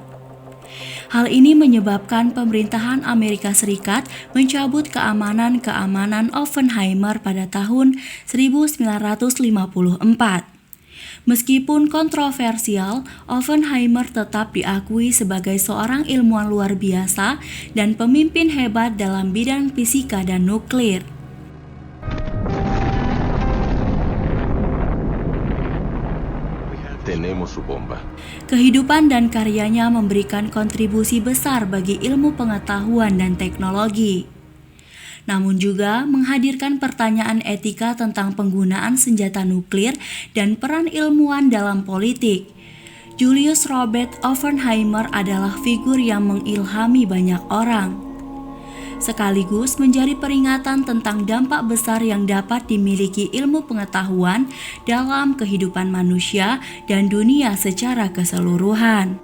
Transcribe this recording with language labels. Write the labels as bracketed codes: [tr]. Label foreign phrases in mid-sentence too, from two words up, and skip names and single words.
[id] Hal ini menyebabkan pemerintahan Amerika Serikat mencabut keamanan Oppenheimer pada tahun 1954. Meskipun kontroversial, Oppenheimer tetap diakui sebagai seorang ilmuwan luar biasa dan pemimpin hebat dalam bidang fisika dan nuklir. [es] Tenemos su bomba. [id] Kehidupan dan karyanya memberikan kontribusi besar bagi ilmu pengetahuan dan teknologi. Namun juga menghadirkan pertanyaan etika tentang penggunaan senjata nuklir dan peran ilmuwan dalam politik. Julius Robert Oppenheimer adalah figur yang mengilhami banyak orang, sekaligus menjadi peringatan tentang dampak besar yang dapat dimiliki ilmu pengetahuan dalam kehidupan manusia dan dunia secara keseluruhan.